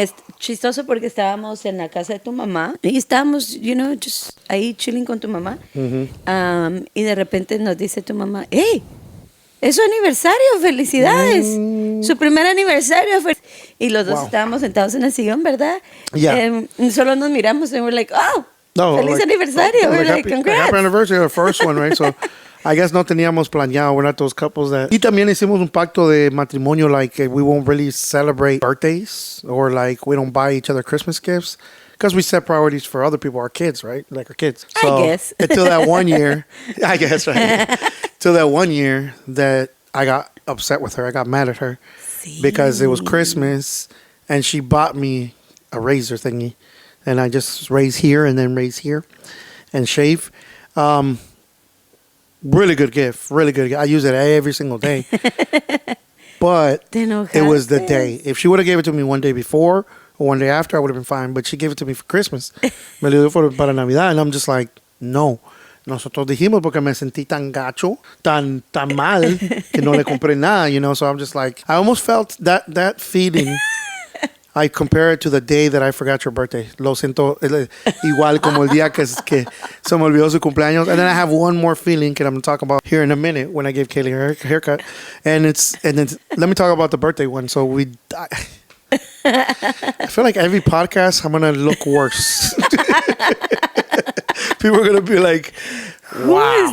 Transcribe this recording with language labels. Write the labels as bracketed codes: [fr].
[es] Es chistoso porque estábamos en la casa de tu mamá y estábamos, just ahí chilling con tu mamá. Mm-hmm. Y de repente nos dice tu mamá, ¡hey! Es su aniversario, felicidades. Su primer aniversario. Y los dos estábamos sentados en el sillón, ¿verdad? [en] Yeah. [es] Solo nos miramos y [en] we're like, oh, [es] no, feliz aniversario. [en] We're like, congrats. Happy anniversary, our first one, right? So I guess [es] no teníamos planeado. [en] We're not those couples that... [es] Y también hicimos un pacto de matrimonio, [en] like we won't really celebrate birthdays or like we don't buy each other Christmas gifts. Because we set priorities for other people, our kids, right? Like our kids. So, I guess. Until that 1 year, I guess, right? Till that 1 year that I got upset with her. I got mad at her. Sí. Because it was Christmas and she bought me a razor thingy. And I just raise here and then raise here and shave. Really good gift. Really good. I use it every single day. But it was the day. If she would have gave it to me one day before or one day after, I would have been fine. But she gave it to me for Christmas. [es] Me lo dio para Navidad. [en] And I'm just like, no. [es] Nosotros dijimos porque me sentí tan gacho, tan mal, que no le compré nada, [en] So I'm just like, I almost felt that feeling. I compare it to the day that I forgot your birthday. [es] Lo siento igual como el día que se me olvidó su cumpleaños. [en] And then I have one more feeling that I'm going to talk about here in a minute when I gave Kaylee her haircut. And then let me talk about the birthday one. So I feel like every podcast I'm going to look worse. People are going to be like, wow.